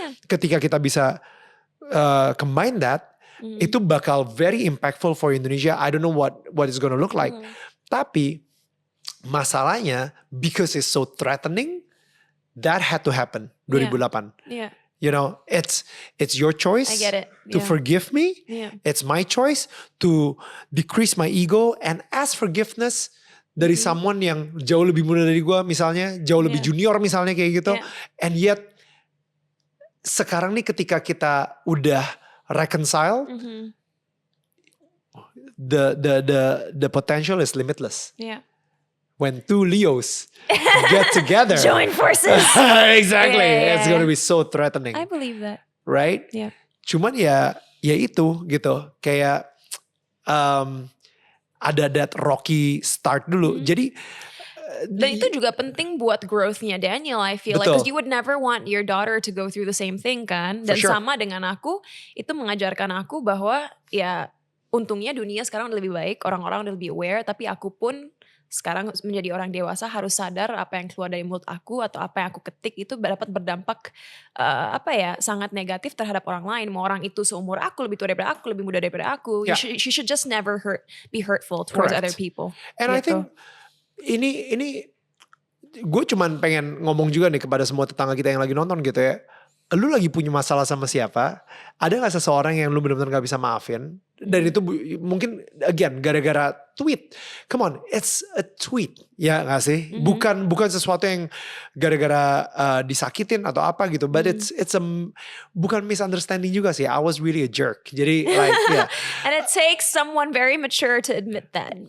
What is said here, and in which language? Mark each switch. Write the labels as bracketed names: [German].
[Indonesian] Ketika kita bisa [English] combine that, [Indonesian] itu bakal [English] very impactful for [Indonesian] Indonesia. [English] I don't know what it's gonna look like. [Indonesian] Tapi masalahnya, [English] because it's so threatening, that had to happen 2008. Yeah. You know, it's your choice I get it. to forgive me. Yeah. It's my choice to decrease my ego and ask forgiveness [Indonesian] dari [English] someone [Indonesian] yang jauh lebih muda dari gue, misalnya jauh lebih junior misalnya kayak gitu. [English] And yet [Indonesian] sekarang nih ketika kita udah [English] reconcile, the potential is limitless. Yeah. When two Leos get together. Join forces. Exactly. Yeah. It's gonna be so threatening. I believe that. Right? Yeah. [Indonesian] Cuman ya itu gitu. Kayak ada [English] that rocky start [Indonesian] dulu. Jadi dan itu juga penting buat growth-nya Daniel, [English] I feel like. Because you would never want your daughter to go through the same thing kan. [Indonesian] Dan sama dengan aku, itu mengajarkan aku bahwa ya untungnya dunia sekarang udah lebih baik. Orang-orang udah lebih aware. Tapi aku pun sekarang menjadi orang dewasa harus sadar apa yang keluar dari mulut aku atau apa yang aku ketik itu dapat berdampak sangat negatif terhadap orang lain. Mau orang itu seumur aku, lebih tua daripada aku, lebih muda daripada aku. [English] You should just never be hurtful towards other people. And gitu. I think [Indonesian] ini gue cuman pengen ngomong juga nih kepada semua tetangga kita yang lagi nonton gitu ya. Lu lagi punya masalah sama siapa? Ada gak seseorang yang lu benar-benar gak bisa maafin? Dan itu mungkin again gara-gara tweet. [English] Come on, it's a tweet, [Indonesian] ya gak sih? Bukan sesuatu yang gara-gara disakitin atau apa gitu. [English] But it's [Indonesian] bukan misunderstanding juga sih. [English] I was really a jerk. [Indonesian] Jadi like [English] And it takes someone very mature to admit that.